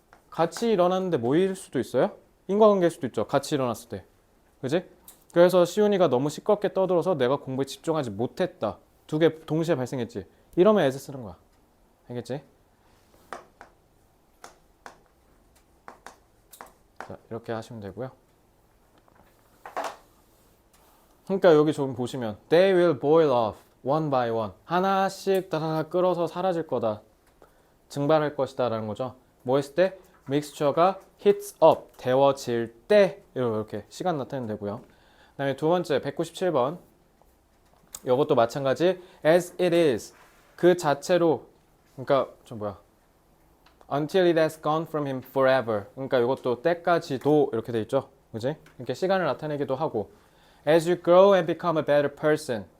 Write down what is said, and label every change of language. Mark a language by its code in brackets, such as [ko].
[ko] 같이 일어났는데 뭐일 수도 있어요? 인과관계일 수도 있죠. 같이 일어났을 때. 그지? 그래서 시훈이가 너무 시끄럽게 떠들어서 내가 공부에 집중하지 못했다. 두 개 동시에 발생했지. 이러면 as 쓰는 거야. 알겠지? 자, 이렇게 하시면 되고요. 그러니까 여기 좀 보시면 [en] They will boil off one by one. [ko] 하나씩 따라다 끓어서 사라질 거다. 증발할 것이다 라는 거죠. 뭐 했을 때? 믹스처가 [en] heats up, [ko] 데워질 때 이렇게 시간 나타내면 되고요. 그 다음에 두 번째 197번 이것도 마찬가지 [en] as it is [ko] 그 자체로 그러니까 [en] until it has gone from him forever [ko] 그러니까 이것도 때까지도 이렇게 돼 있죠. 그지? 이렇게 시간을 나타내기도 하고 [en] as you grow and become a better person